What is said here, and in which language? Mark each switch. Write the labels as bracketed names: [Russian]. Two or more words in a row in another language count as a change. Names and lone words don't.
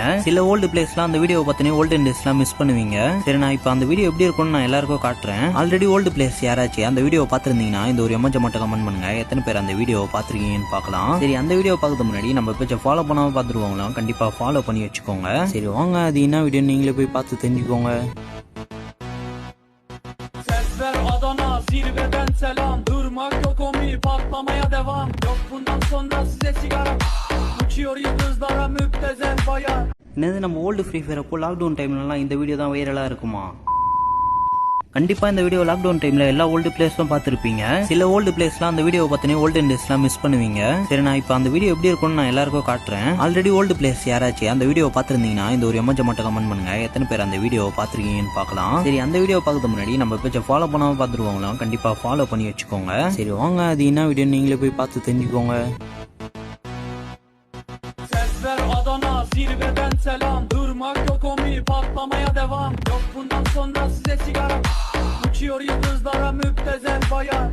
[Tamil] சில [English] old players [Tamil] அந்த வீடியோ பார்த்தனே [English] olden days [Tamil] மிஸ் பண்ணுவீங்க. சரி, நான் இப்போ அந்த வீடியோ எப்படி இருக்கும்னு நான் எல்லாருக்கும் காட்டுறேன். [English] already old players [Tamil] யாராச்சும் அந்த வீடியோ பார்த்துருந்தீங்கன்னா இந்த ஒரு எமோஜி மட்டும் கமெண்ட் பண்ணுங்க. எத்தனை பேர் அந்த வீடியோ பார்த்துருக்கீங்கன்னு பார்க்கலாம். சரி, அந்த வீடியோ பார்க்கறது முன்னாடி நம்ம பேஜை ஃபாலோ பண்ணாம பார்த்துருவாங்களாம், கண்டிப்பா ஃபாலோ பண்ணி வச்சுக்கோங்க. சரி வாங்க, அது என்ன வீடியோ நீங்களே போய் பார்த்து தெரிஞ்சுக்கோங்க. [Turkish] Adana zirveden selam, durmak yok omi, patlamaya devam. Yok bundan sonra size sigara, uçuyor yıldızlara müptezel bayan. [Tamil] என்னது நம்ம ஓல்டு ஃப்ரீ ஃபயர் அப்போ [English] lockdown time [Tamil] இந்த வீடியோ தான் வைரலாக இருக்குமா? கண்டிப்பா இந்த வீடியோ [English] lockdown time [Tamil] எல்லா [English] old players [Tamil] பார்த்துருப்பீங்க. சில [English] old players [Tamil] அந்த வீடியோ பார்த்தனே [English] olden days [Tamil] மிஸ் பண்ணுவீங்க. சரி, நான் இப்போ அந்த வீடியோ எப்படி இருக்கும்னு நான் எல்லாருக்கும் காட்டுறேன். [English] already old players [Tamil] யாராச்சும் அந்த வீடியோ பார்த்துருந்தீங்கன்னா இந்த ஒரு எமோஜி மட்டும் கமெண்ட் பண்ணுங்க. எத்தனை பேர் அந்த வீடியோ பார்த்துருக்கீங்கன்னு பார்க்கலாம். சரி, அந்த வீடியோ பார்க்கறது முன்னாடி நம்ம பேஜை ஃபாலோ பண்ணாம பார்த்துருவாங்களாம், கண்டிப்பா ஃபாலோ பண்ணி வச்சுக்கோங்க. சரி வாங்க, அது என்ன வீடியோ நீங்களே போய் பார்த்து தெரிஞ்சுக்கோங்க. [Turkish] Adana zirveden selam, durmak yok omi, patlamaya devam. Yok bundan sonra size sigara, uçuyor yıldızlara müptezel bayan.